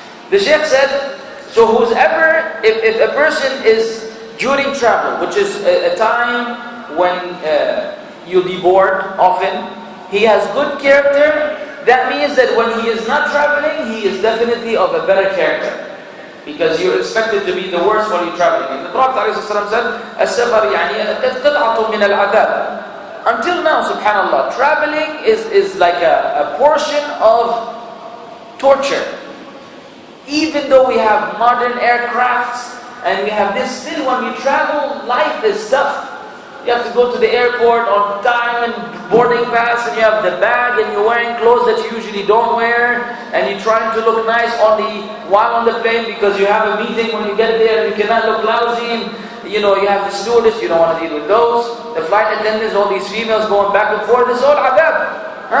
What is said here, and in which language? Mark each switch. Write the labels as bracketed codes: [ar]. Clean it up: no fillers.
[en] The Sheikh said, so whoever, if a person is during travel, which is a time when you'll be bored often, he has good character, that means that when he is not traveling, he is definitely of a better character. Because you're expected to be the worst while you're traveling. And the Prophet ﷺ said, [ar] السفر يعني قطعة من العذاب. [en] Until now, subhanallah, traveling is like a portion of torture. Even though we have modern aircrafts and we have this, still when we travel, life is tough. You have to go to the airport on time and boarding pass, and you have the bag, and you're wearing clothes that you usually don't wear, and you're trying to look nice while on the plane because you have a meeting when you get there and you cannot look lousy, and you have the stewardess, you don't want to deal with those, the flight attendants, all these females going back and forth, it's all adab.